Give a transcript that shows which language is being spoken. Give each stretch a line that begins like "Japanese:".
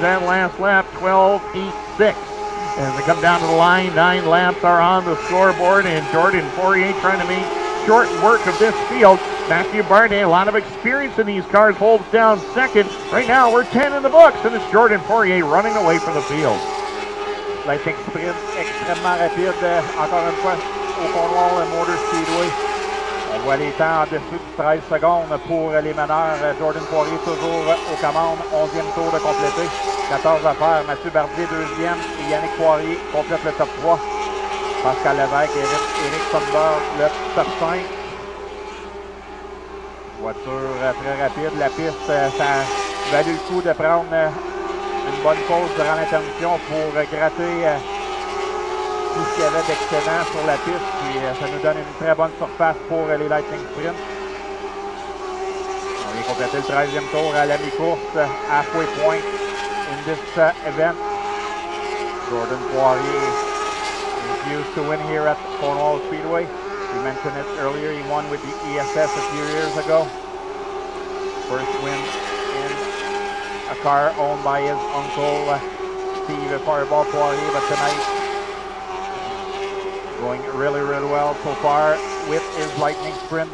English: That last lap, 12:8.6. As they come down to the line, 9 laps are on the scoreboard, and Jordan Poirier trying to make short work of this field. Matthew Bargier, a lot of experience in these cars, holds down 2nd. Right now, we're 10 in the books, and it's Jordan Poirier running away from the field.
French: Lighting sprint extrêmement rapide, encore une fois, au Cornwall Motor Speedway. On voit les temps en dessous de 13 secondes pour les meneurs. Jordan Poirier toujours aux commandes. 11e tour de complété. 14 à faire. Mathieu Barbier 2e. Et Yannick Poirier complète le top 3. Pascal Levesque et Eric Sundberg le top 5. Voiture très rapide. La piste, ça valait le coup de prendre une bonne pause durant l'intermission pour gratter tout ce qu'il y avait d'excellent sur la piste, puis ça nous donne une très bonne surface pour les Lightning Sprint. On vient compléter le 13e tour à la mi-course,
English: halfway point in this event. Jordan Poirier is used to win here at Cornwall Speedway. We mentioned it earlier, he won with the ESS a few years ago. First win in a car owned by his uncle, Steve Fireball Poirier, but tonight going really, really well so far with his Lightning Sprint.